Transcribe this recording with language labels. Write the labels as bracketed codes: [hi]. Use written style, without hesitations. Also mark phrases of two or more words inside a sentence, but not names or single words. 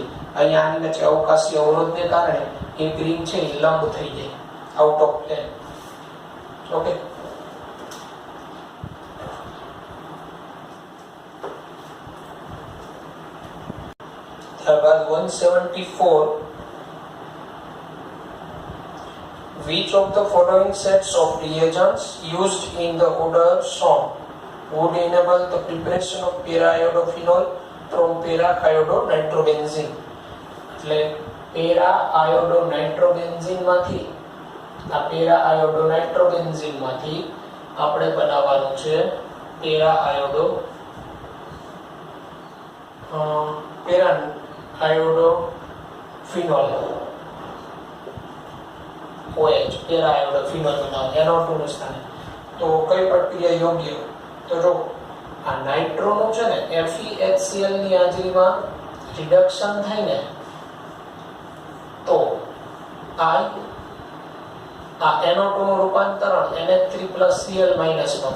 [gu] અહીંયા આની વચ્ચે અવકાશી અવરોધને કારણે એક રિંગ છે એ લંબ થઈ જાય [en] out of plane. [gu] ઓકે ત્યારબાદ [en] 174 which of the following sets of reagents used in the order shown would enable the preparation of para-iodophenol from para-iodonitrobenzene. [gu] એટલે para-iodonitrobenzene માંથી આ para-iodonitrobenzene માંથી આપણે બનાવવાનું છે para-iodophenol OH para-iodophenol બનાવવાનું NO2 નું સ્થાને. તો કઈ પ્રક્રિયા યોગ્ય? તો જો આ નાઇટ્રોનું છે ને FeHCl ની હાજરીમાં રિડક્શન થાય ને તો આ NO2 નું રૂપાંતરણ NH3+Cl- માં થાય.